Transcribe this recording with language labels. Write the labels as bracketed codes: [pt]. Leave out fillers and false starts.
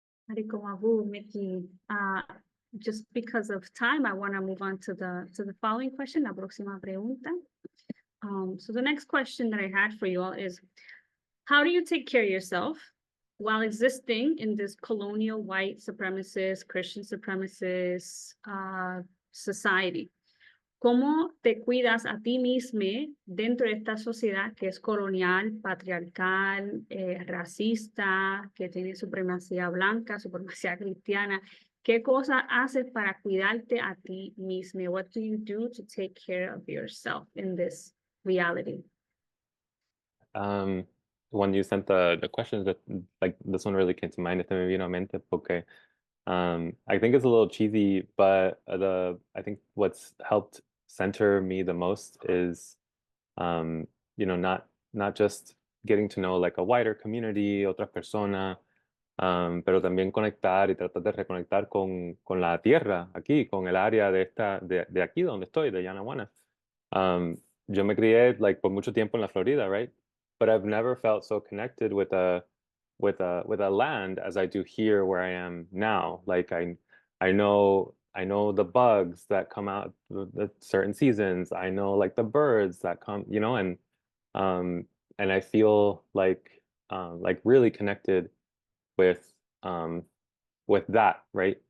[en] Aricomabu, Mickey, just because of time, I want to move on to the following question, [es] la próxima pregunta. [en] So the next question that I had for you all is, how do you take care of yourself while existing in this colonial white supremacist, Christian supremacist society? [es] ¿Cómo te cuidas a ti mismo dentro de esta sociedad que es colonial, patriarcal, racista, que tiene supremacía blanca, supremacía cristiana? ¿Qué cosas haces para cuidarte a ti mismo? [en] What do you do to take care of yourself in this reality? When you sent the questions, that like this one really came to mind. [es] Este me vino a mente porque [en] I think it's a little cheesy, but I think what's helped center me the most is you know, not just getting to know like a wider community, [es] otras personas, pero también conectar y tratar de reconectar con la tierra aquí, con el área de aquí donde estoy, de Yanaguana. Yo me crié like por mucho tiempo en la Florida, right? [en] But I've never felt so connected with a land as I do here where I am now. Like I know the bugs that come out at certain seasons. I know like the birds that come, you know, and I feel like really connected with that, right?